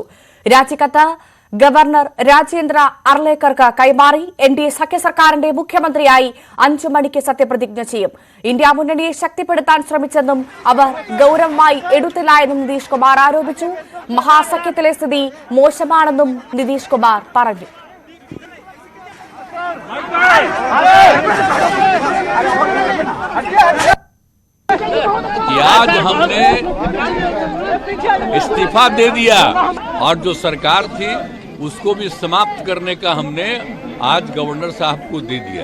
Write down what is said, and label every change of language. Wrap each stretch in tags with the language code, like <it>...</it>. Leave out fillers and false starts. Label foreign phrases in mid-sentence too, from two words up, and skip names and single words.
<ml>രാജിക്കത്ത് ഗവർണർ രാജേന്ദ്ര അർലേക്കർക്ക് കൈമാറി. എൻഡിഎ സഖ്യ സർക്കാരിന്റെ മുഖ്യമന്ത്രിയായി 5 മണിക്ക് സത്യപ്രതിജ്ഞ ചെയ്യും. ഇന്ത്യ മുന്നണിയെ ശക്തിപ്പെടുത്താൻ ശ്രമിച്ചെന്നും അവർ ഗൌരവമായി എടുത്തില്ല എന്നും നിതീഷ് കുമാർ ആരോപിച്ചു. മഹാസഖ്യത്തിലെ സ്ഥിതി മോശമാണെന്നും നിതീഷ് കുമാർ പറഞ്ഞു.</ml> <hi>आज हमने इस्तीफा दे दिया और जो सरकार थी उसको भी समाप्त करने का हमने आज गवर्नर साहब को दे दिया।</hi>